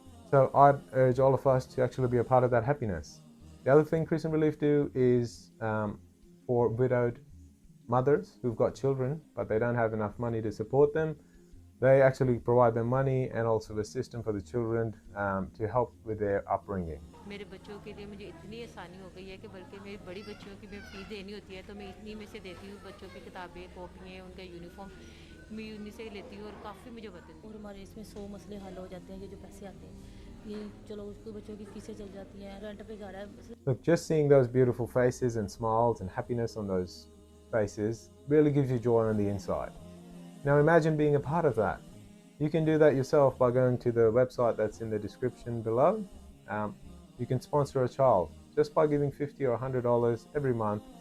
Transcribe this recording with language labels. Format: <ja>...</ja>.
<en>So I'd urge all of us to actually be a part of that happiness. The other thing Crescent Relief do is for widowed mothers who've got children but they don't have enough money to support them. They actually provide them money and also a system for the children to help with their upbringing.</en> <hi>मेरे बच्चों के लिए मुझे इतनी आसानी हो गई है कि बल्कि मेरी बड़ी बच्चियों की मैं फीस देनी होती है तो मैं इतनी में से देती हूँ, बच्चों की किताबें, कॉपियाँ, उनका यूनिफॉर्म मैं उन्हीं से लेती हूँ और काफ़ी मुझे बदल और हमारे इसमें 100 मसले हल हो जाते हैं। ये जो पैसे आते हैं ये चलो उसको बच्चों की फीसें चल जाती हैं, रेंट पे घर है।</hi> <en>Look, just seeing those beautiful faces and smiles and happiness on those faces really gives you joy on the inside. Now imagine being a part of that. You can do that yourself by going to the website that's in the description below. You can sponsor a child just by giving $50 or $100 every month.</en>